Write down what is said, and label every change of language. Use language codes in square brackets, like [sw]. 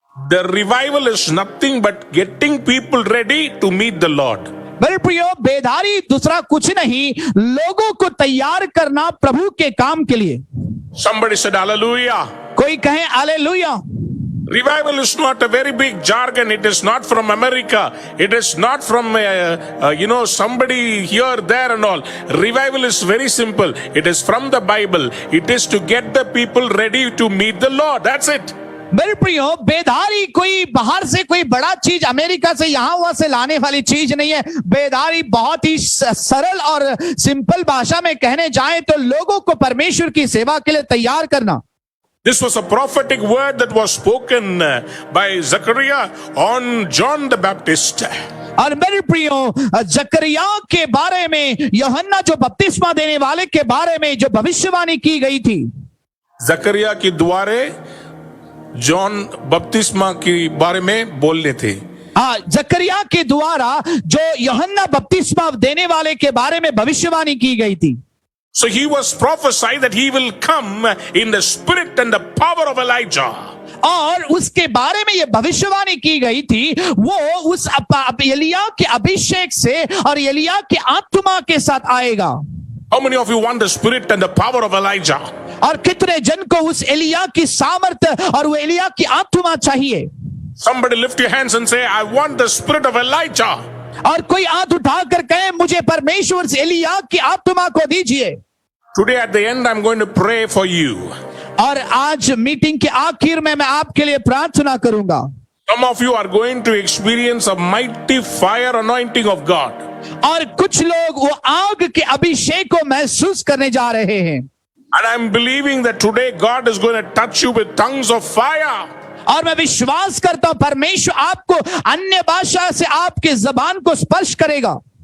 [en] The revival is nothing but getting people ready to meet the Lord. [hi] मेरे प्रियो, बेदारी दूसरा कुछ नहीं, लोगों को तैयार करना प्रभु के काम के लिए। [en] Somebody said hallelujah. [hi] कोई कहे hallelujah. [en] Revival is not a very big jargon. It is not from America. It is not from, somebody here, there and all. Revival is very simple. It is from the Bible. It is to get the people ready to meet the Lord. That's it. [hi] मेरे प्रियो, बेदारी कोई बाहर से कोई बड़ा चीज America से यहां वहां से लाने वाली चीज नहीं है। बेदारी बहुत ही सरल और सिंपल भाषा में कहने जाए तो लोगों को परमेश्वर की सेवा के लिए तैयार करना। [en] This was a prophetic word that was spoken by Zechariah on John the Baptist. [hi] और मेरे प्रियो, जकरिया के बारे में, यूहन्ना जो बपतिस्मा देने वाले के बारे में जो भविष्यवाणी की गई थी। जकरिया के द्वारे जॉन बपतिस्मा के बारे में बोलने थे। हाँ, जकरिया के द्वारा जो यूहन्ना बपतिस्मा देने वाले के बारे में भविष्यवाणी की गई थी। [en] So he was prophesied that he will come in the spirit and the power of Elijah. [hi] और उसके बारे में यह भविष्यवाणी की गई थी, वो उस एलिया के अभिषेक से और एलिया के आत्मा के साथ आएगा। [en] How many of you want the spirit and the power of Elijah? [hi] और कितने जन को उस एलिया की सामर्थ और वो एलिया की आत्मा चाहिए? [en] Somebody lift your hands and say, I want the spirit of Elijah. [hi] और कोई हाथ उठाकर कहे, मुझे परमेश्वर से एलिया की आत्मा को दीजिए। [en] Today at the end I'm going to pray for you. [hi] और आज मीटिंग के आखिर में मैं आपके लिए प्रार्थना करूंगा। [en] Some of you are going to experience a mighty fire anointing of God. [hi] और कुछ लोग वो आग के अभिषेक को महसूस करने जा रहे हैं। [en] And I'm believing that today God is going to touch you with tongues of fire. [hi] और मैं विश्वास करता हूं परमेश्वर आपको अन्य भाषा से आपके जबान को स्पर्श करेगा।